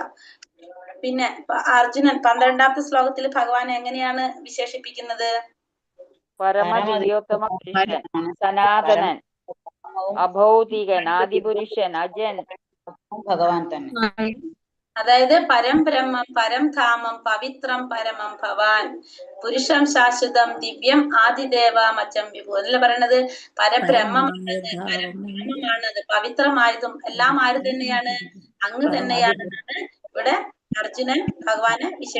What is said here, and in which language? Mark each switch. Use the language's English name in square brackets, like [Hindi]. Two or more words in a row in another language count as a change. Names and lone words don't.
[Malayalam] പിന്നെ അർജുനൻ 12ാമത്തെ ശ്ലോകത്തിൽ ഭഗവാൻ എങ്ങനെയാണ് വിശേഷിപ്പിക്കുന്നത്? പരമദിവ്യോത്തമ പുരുഷൻ, സനാതനൻ, അഭൗതികൻ, ആദിപുരുഷൻ, അജൻ, ഭഗവാൻ തന്നെ. അതായത് [Sanskrit] പരം ബ്രഹ്മം പരം ധാമം പവിത്രം പരമം ഭവാൻ പുരുഷം ശാശ്വതം ദിവ്യം ആദിദേവമച്ചം വിഭു [Malayalam] എന്നല്ല പറയണത്. പരബ്രഹ്മമാണത്, പരബ്രഹ്മമാണത്, പവിത്രമായതും എല്ലാം ആര് തന്നെയാണ്? അങ്ങ് തന്നെയാണ് ഇവിടെ അർജുനൻ ഭഗവാനെ വിശേഷിപ്പിക്കുന്നത്.